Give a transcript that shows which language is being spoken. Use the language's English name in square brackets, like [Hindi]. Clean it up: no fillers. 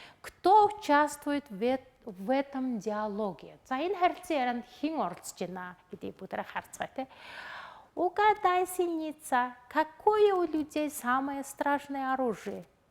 [Russian] Кто участвует в этом диалоге? [Mongolian] За энэ харилцан ярианд хэн оролцож байна гэдгийг бүгдээ харцгаая те. [Russian] Угадай, синица, какое у людей самое страшное оружие?